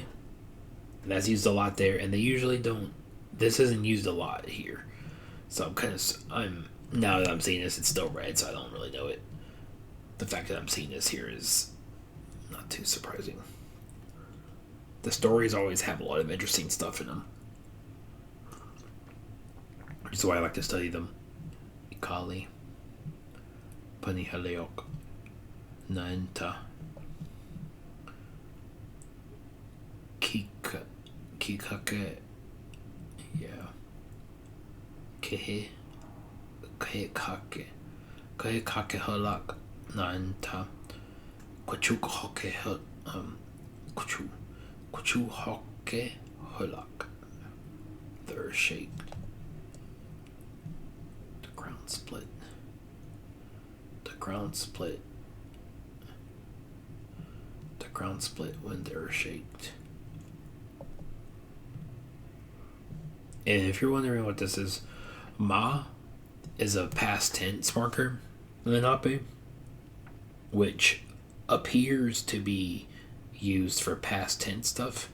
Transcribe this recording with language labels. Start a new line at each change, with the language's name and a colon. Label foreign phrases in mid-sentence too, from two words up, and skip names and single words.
English: That's used a lot there, and they usually don't. This isn't used a lot here, so I'm now that I'm seeing this, it's still red, so I don't really know it. The fact that I'm seeing this here is not too surprising. The stories always have a lot of interesting stuff in them, which is why I like to study them.
Delaware: Ikali, Panihaleok, Naenta, kikake, yeah. Kehe, kehe kake, kehe kake halak, nanta, kwachuk hoke kwachu, kwachu hoke halak.
English: The earth shaked. The ground split. The ground split. The ground split when the earth shaked. And if you're wondering what this is, ma is a past tense marker in Lenape, which appears to be used for past tense stuff.